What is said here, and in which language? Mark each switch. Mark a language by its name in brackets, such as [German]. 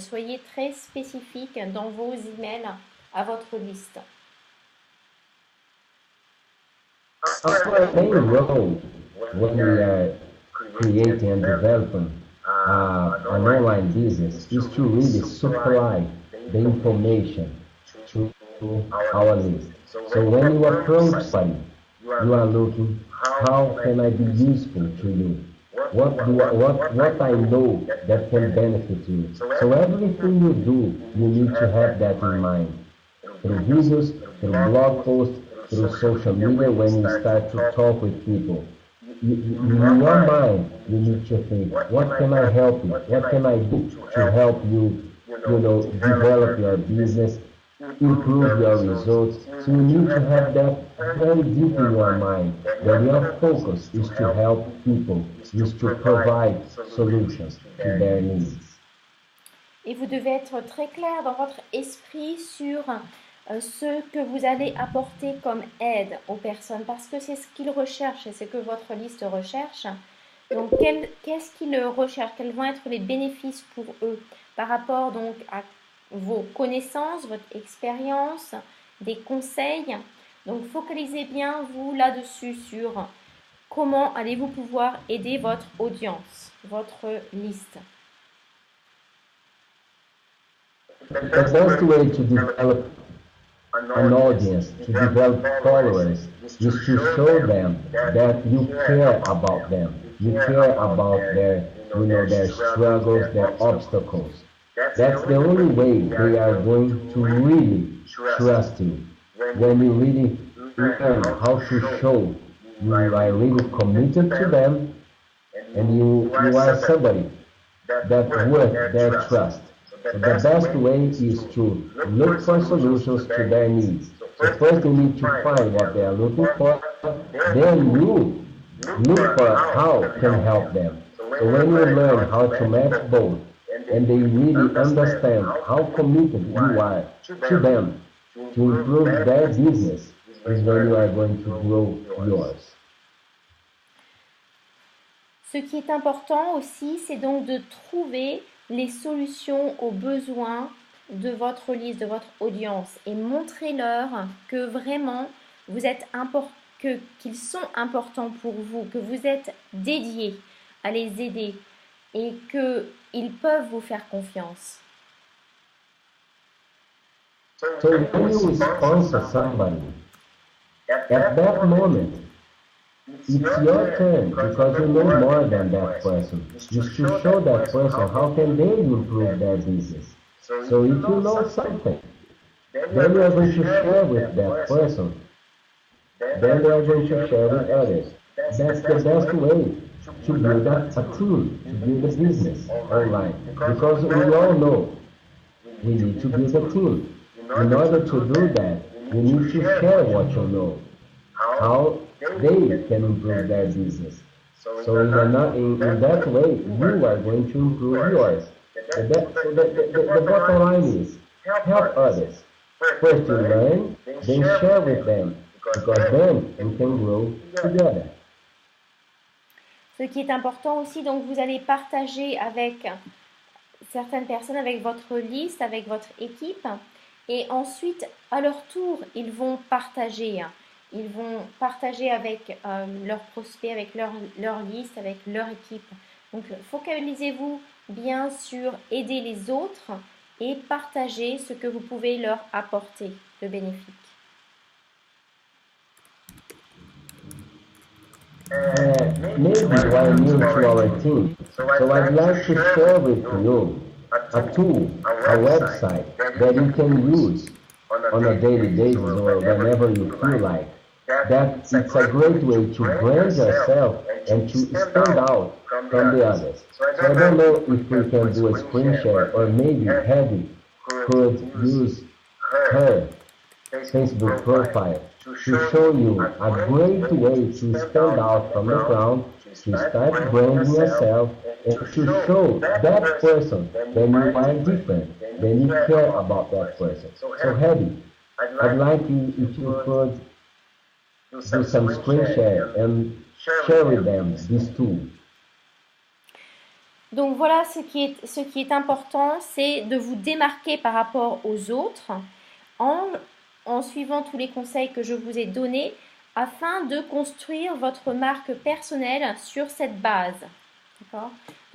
[French] Soyez très spécifique dans vos emails à votre liste. [English] Our main role when we are creating and developing an online business is to really supply the information to our list. So when you approach somebody, you are looking, how can I be useful to you? What I know that can benefit you. So everything you do, you need to have that in mind. Through videos, through blog posts, through social media, when you start to talk with people. In your mind, you need to think, what can I help you? What can I do to help you, develop your business, improve your results? So you need to have that very deep in your mind, that your focus is to help people, is to provide solutions to their needs. [French] Et vous devez être très clair dans votre esprit sur ce que vous allez apporter comme aide aux personnes, parce que c'est ce qu'ils recherchent et c'est ce que votre liste recherche. Donc, qu'est-ce qu'ils recherchent? Quels vont être les bénéfices pour eux par rapport donc à vos connaissances, votre expérience, des conseils? Donc, focalisez bien vous là-dessus sur comment allez-vous pouvoir aider votre audience, votre liste? [English] The best way to develop an audience, to develop followers, is to show them that you care about them. You care about their struggles, their obstacles. That's the only way they are going to really trust you. When you really learn how to show you are really committed to them, and you are somebody that's worth their trust. So the best way is to look for solutions to their needs. So first you need to find what they are looking for, then you look for how can help them. So when you learn how to match both, and they really understand how committed you are to them to improve their business, is when you are going to grow yours. [French] Ce qui est important aussi, c'est donc de trouver les solutions aux besoins de votre liste, de votre audience, et montrez-leur que vraiment vous êtes qu'ils sont importants pour vous, que vous êtes dédiés à les aider et qu'ils peuvent vous faire confiance. [English] So when you sponsor somebody, at that moment, it's your turn because you know more than that person. You should show that person how can they improve their business. So if you know something, then you are going to share with that person. Then they are going to share with others. That's the best way to build a team, to build a business online. Because we all know we need to build a team. In order to do that, you need to share what you know, how they can improve their business. So in that way, you are going to improve yours. The bottom line is, help others. First you learn, then share with them, because then you can grow together. [French] Ce qui est important aussi, donc vous allez partager avec certaines personnes, avec votre liste, avec votre équipe, et ensuite, à leur tour, ils vont partager. Ils vont partager avec leurs prospects, avec leur liste, avec leur équipe. Donc, focalisez-vous bien sur aider les autres et partager ce que vous pouvez leur apporter de bénéfique. [English] Maybe you are new to our team, so I'd like to share with you a tool, a website that you can use on a daily basis or whenever you feel like. That it's a great way to brand yourself and to stand out from the others. So I don't know if we can do a screen share, or maybe Heidi could use her Facebook profile to show you a great way to stand out from the crowd, to start branding yourself, and to show that person that you are different, that you care about that person. So Heidi, I'd like you if you could do some screen share and share with them this tool. [French] Donc voilà, ce qui est important, c'est de vous démarquer par rapport aux autres en suivant tous les conseils que je vous ai donnés afin de construire votre marque personnelle sur cette base. D'accord ?